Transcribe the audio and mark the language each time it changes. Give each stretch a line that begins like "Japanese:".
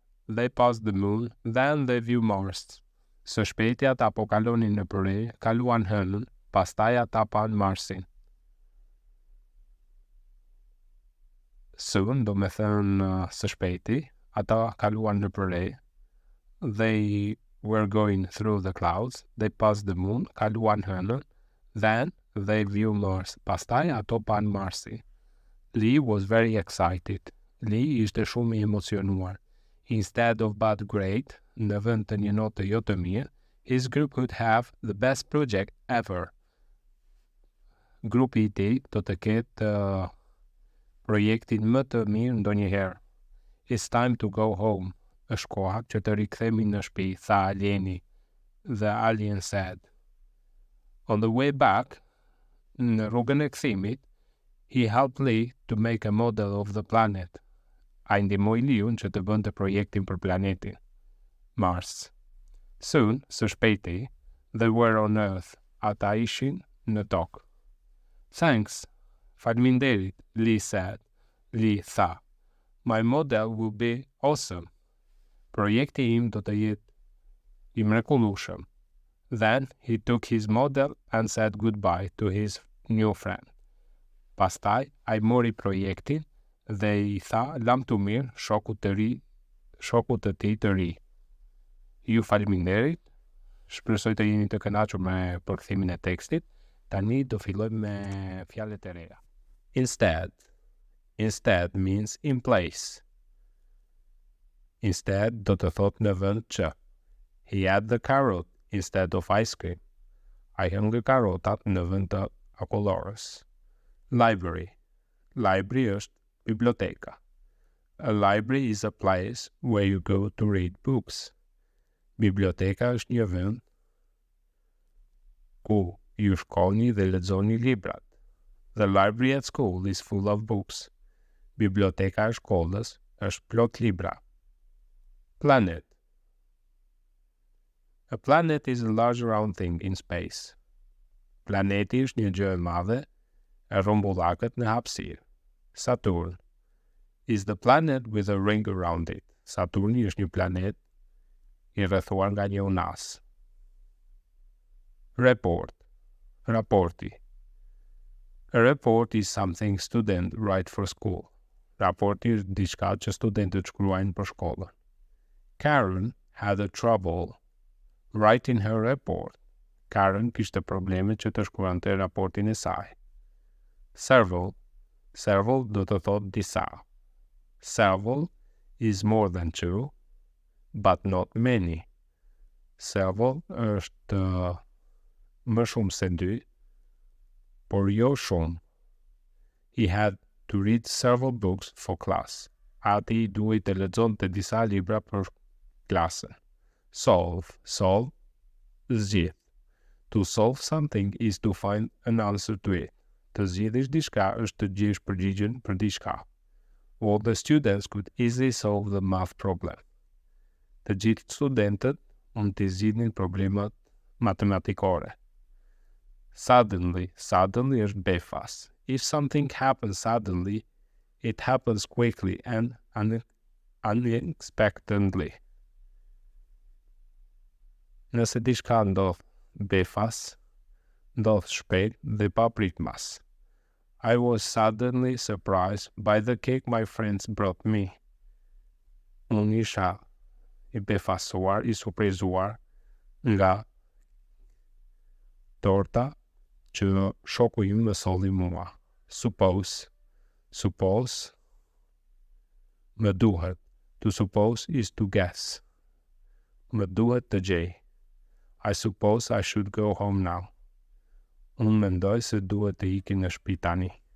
English: They passed the moon, then they view Mars.
Albanian: Së shpejti ata po kalonin në përre, kaluan hënën, pastaj ata pan Marsin. Soon, do me thënë së shpejti, ata kaluan në përre.
English: They were going through the clouds, they passed the moon,
Albanian: kaluan hënën,
English: then they view Mars,
Albanian: pastaj ato pan Marsin.
English: Lee was very excited.
Albanian: Lee ishte shumë I emocionuar.
English: Instead of bad grade,
Albanian: në vend të një note jo të mirë,
English: his group would have the best project ever.
Albanian: Grupi I tij do të ketë projektin më të mirë ndonjëherë.
English: It's time to go home.
Albanian: Është koha që të rikthehemi në shtëpi, tha alieni.
English: The alien said. On the way back,
Albanian: në rrugën e kthimit,
English: he helped Lee to make a model of the planet.
Albanian: Ai ndihmoi Leun që të bënte projektin për planetin Mars.
English: Soon,
Albanian: së shpejti,
English: they were on Earth.
Albanian: Ata ishin në tokë. Thanks.
English: Faleminderit, Lee said. Lee tha. My model will be awesome.
Albanian: Projekti im do të jetë I mrekullueshëm.
English: Then he took his model and said goodbye to his new friend.
Albanian: Pastaj, ai mori projektin dhe I tha lam të mirë shokut të tij të ri. Ju faleminderit, shpresoj të jeni të kënaqur me përkthimin e tekstit. Tani do fillojmë me fjalët e reja. Instead.
English: Instead means in place.
Albanian: Instead do të thot në vend që.
English: He had the carrot instead of ice cream.
Albanian: Ai hëngri karotat në vend të akullorës. Library. Library është biblioteka.
English: A library is a place where you go to read books.
Albanian: Biblioteka është një vend ku ju shkoni dhe lexoni librat.
English: The library at school is full of books.
Albanian: Biblioteka e shkollës është plot libra.
English: Planet. A planet is a large round thing in space.
Albanian: Planeti është një gjë e madhe e rrumbullakët në hapësirë.
English: Saturn is the planet with a ring around it.
Albanian: Saturni është një planet I rrethuar nga një unas.
English: Report. Raporti. A report is something students write for school.
Albanian: Raporti është diçka që studentët shkruajnë për shkollën.
English: Karen had a trouble writing her report.
Albanian: Karen kishte probleme që të shkruante raportin e saj. Several. Several do të thot disa.
English: Several is more than two, but not many.
Albanian: Several është më shumë se dy, por jo shumë.
English: He had to read several books for class.
Albanian: ati duhet të lexonte disa libra për klasën.
English: Solve, zgjidh. To solve something is to find an answer to it.
Albanian: Të zgjidhësh diçka është të gjesh përgjigjen për diçka.
English: All the students could easily solve the math problem.
Albanian: Të gjithë studentët mund të zgjidhin problemet matematikore. Suddenly është befas.
English: If something happens suddenly, it happens quickly and unexpectedly.
Albanian: Nëse diçka ndodh befas, ndodh shpejt dhe pa pritmas.
English: I was suddenly surprised by the cake my friends brought me.
Albanian: Unë isha i befasuar, i surprizuar nga torta që shoku im më solli mua. Suppose, më duhet.
English: To suppose is to guess.
Albanian: Më duhet të gjej.
English: I suppose I should go home now.
Albanian: Unë mendoj se duhet të iki në shtëpi tani.